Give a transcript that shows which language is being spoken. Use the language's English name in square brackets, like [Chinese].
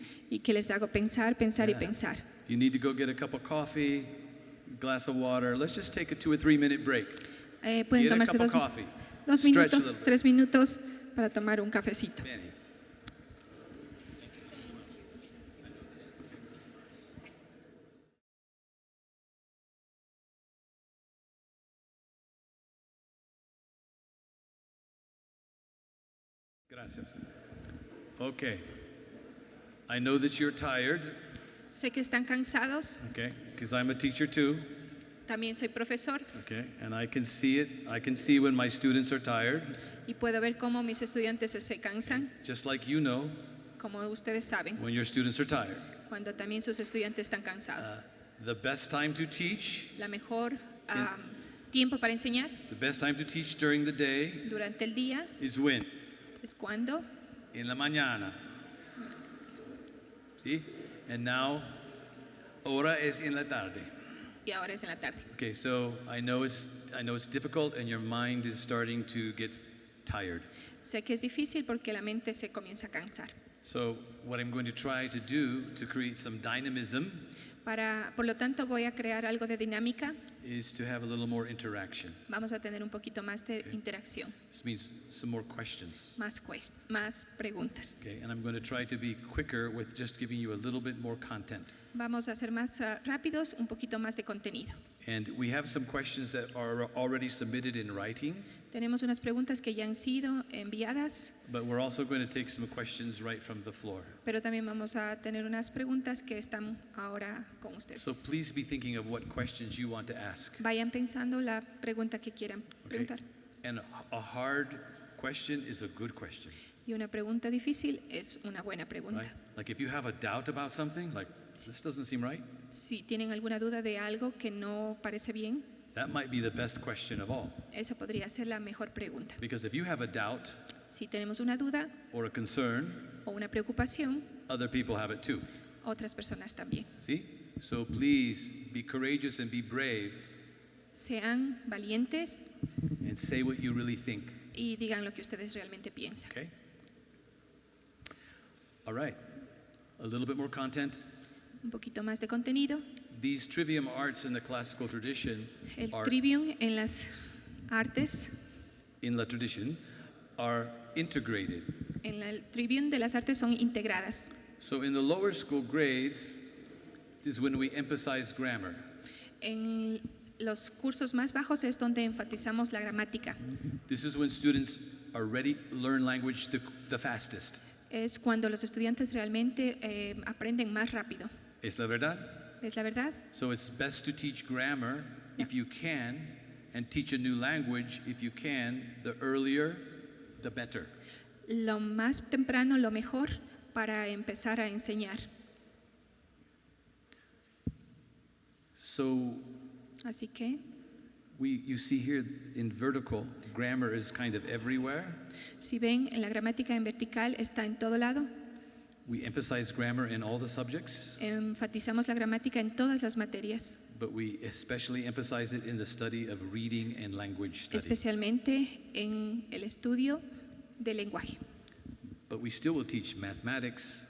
[Spanish] y que les hago pensar y pensar. [English] You need to go get a cup of coffee, glass of water. Let's just take a 2 or 3 minute break. [Spanish] Pueden [English] Get a [Spanish] tomarse [English] cup of 2 coffee. [Spanish] dos [English] Stretch a [Spanish] minutos, [English] little bit. [Spanish] 3 minutos para tomar un cafecito. Manny. [English] Gracias. Okay. I know that you're tired, [Spanish] Sé que están cansados, [English] okay, because I'm a teacher too, [Spanish] también soy profesor [English] okay, and I can see it. I can see when my students are tired, [Spanish] y puedo ver cómo mis estudiantes se cansan, [English] just like you know [Spanish] como ustedes saben, [English] when your students are tired. [Spanish] cuando también sus estudiantes están cansados. [English] The best time to teach, [Spanish] La mejor tiempo para enseñar [English] the best time to teach during the day [Spanish] durante el día [English] is when? [Spanish] es cuando, En la mañana. ¿Sí? [English] And now, [Spanish] ahora es en la tarde. y ahora es en la tarde. [English] Okay, so I know it's difficult and your mind is starting to get tired. [Spanish] Sé que es difícil porque la mente se comienza a cansar. [English] So what I'm going to try to do to create some dynamism [Spanish] Por lo tanto, voy a crear algo de dinámica. [English] is to have a little more interaction. [Spanish] Vamos a tener un poquito más de interacción, [English] This means some more questions. [Spanish] más preguntas. [English] Okay, and I'm going to try to be quicker with just giving you a little bit more content. [Spanish] Vamos a ser más rápidos, un poquito más de contenido. [English] And we have some questions that are already submitted in writing, [Spanish] Tenemos unas preguntas que ya han sido enviadas, [English] but we're also going to take some questions right from the floor. [Spanish] pero también vamos a tener unas preguntas que están ahora con [English] So [Spanish] ustedes. [English] please be thinking of what questions you want to ask. [Spanish] Vayan pensando la pregunta que quieran [English] Okay? [Spanish] preguntar. [English] And a hard question is a good question. [Spanish] Y una pregunta difícil es una buena pregunta. [English] right? Like if you have a doubt about something, like this doesn't seem right, [Spanish] Si tienen alguna duda de algo que no parece bien, [English] that might be the best question of all. [Spanish] esa podría ser la mejor pregunta. [English] Because if you have a doubt [Spanish] Si tenemos una duda [English] or a concern, [Spanish] o una preocupación, [English] other people have it too. [Spanish] otras personas también. [English] See? So please be courageous and be brave [Spanish] Sean valientes [English] and say what you really think. [Spanish] y digan lo que ustedes realmente piensan. [English] Okay? All right. A little bit more content. [Spanish] Un poquito más de contenido. [English] These trivium arts in the classical tradition [Spanish] El [English] are [Spanish] trivium en las artes, [English] in la tradition are integrated. [Spanish] el trivium de las artes son integradas. [English] So in the lower school grades is when we emphasize grammar. [Spanish] En los cursos más bajos es donde enfatizamos la gramática. [English] This is when students are ready to learn language the fastest. [Spanish] Es cuando los estudiantes realmente aprenden más rápido. ¿Es la verdad? ¿Es la verdad? [English] So it's best to teach grammar if you can and teach a new language if you can. The earlier, the better. [Spanish] Lo más temprano, lo mejor para empezar a enseñar. [English] So [Spanish] Así que, [English] you see here in vertical, grammar is kind of everywhere. [Spanish] si ven, en la gramática en vertical está en todo lado. [English] We emphasize grammar in all the subjects, [Spanish] Enfatizamos la gramática en todas las materias, [English] but we especially emphasize it in the study of reading and language study. [Spanish] especialmente en el estudio del lenguaje. [English] But we still will teach mathematics,